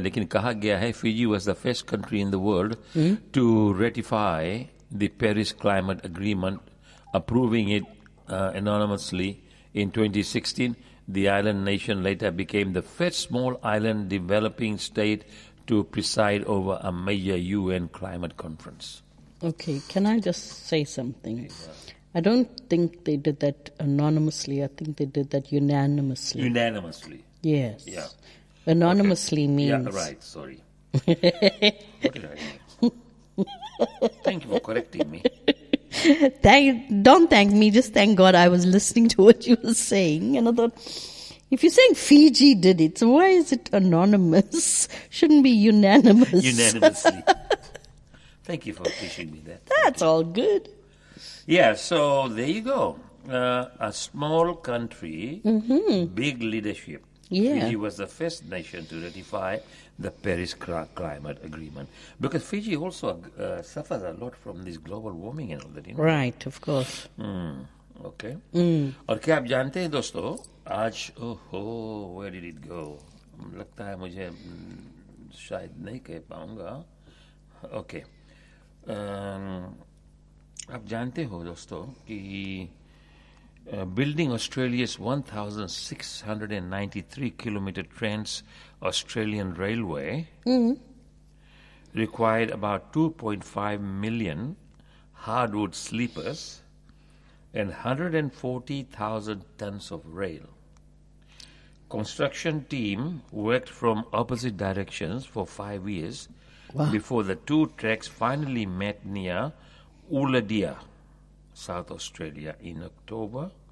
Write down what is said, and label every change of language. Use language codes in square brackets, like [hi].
[hi] लेकिन कहा गया है [en] Fiji was the first country in the world to ratify the Paris climate agreement approving it anonymously in 2016. The island nation later became the first small island developing state to preside over a major UN climate conference. Okay, can I just say something? I don't think they did that anonymously. I think they did that unanimously. Unanimously. Yes. Yeah. Anonymously okay. means... Yeah, right, sorry. Thank you for correcting me. Don't thank me, just thank God I was listening to what you were saying. And I thought, if you're saying Fiji did it, so why is it anonymous? Shouldn't be unanimous. Unanimously. Thank you for teaching me that. That's all good. Yeah, so there you go. A small country, big leadership. Yeah. Fiji was the first nation to ratify the Paris Climate Agreement. Because Fiji also suffers a lot from this global warming and all that. You know? Right, of course. Okay. [hi] और क्या आप जानते हैं दोस्तों, आज, [en] where did it go? [hi] लगता है मुझे शायद नहीं कह पाऊंगा. [en] Okay. [hi] आप जानते हो दोस्तों कि [en] Building Australia's 1693 kilometre trans Australian railway required about 2.5 million hardwood sleepers and 140,000 tons of rail. Construction team worked from opposite directions for 5 years. Wow. Before the two tracks finally met near Ulladia, South Australia, in October